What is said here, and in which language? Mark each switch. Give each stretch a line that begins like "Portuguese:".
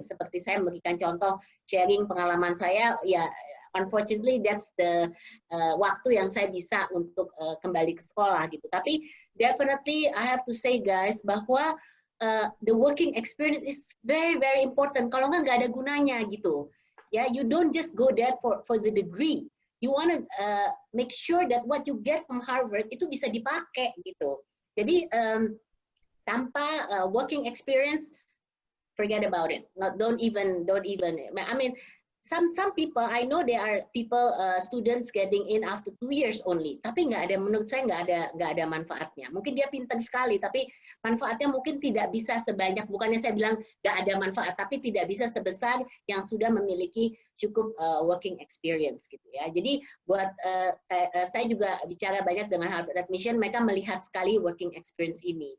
Indonesian: Seperti saya memberikan contoh sharing pengalaman saya,
English: ya unfortunately that's the
Indonesian: waktu yang saya bisa untuk kembali ke sekolah gitu.
English: Tapi definitely I have to say guys bahwa the working experience is very very important.
Indonesian: Kalau nggak ada gunanya gitu.
English: Ya, you don't just go there for the degree. You want to make sure that what you get from Harvard
Indonesian: itu bisa dipakai gitu. Jadi tanpa
English: working experience, forget about it. Don't even. I mean, some people I know there are people students getting in after 2 years only.
Indonesian: Tapi nggak ada, menurut saya nggak ada manfaatnya. Mungkin dia pintar sekali, tapi manfaatnya mungkin tidak bisa sebanyak. Bukannya saya bilang nggak ada manfaat, tapi tidak bisa sebesar yang sudah memiliki cukup working experience gitu ya. Jadi buat saya juga bicara banyak dengan Harvard Admission, mereka melihat sekali working experience ini.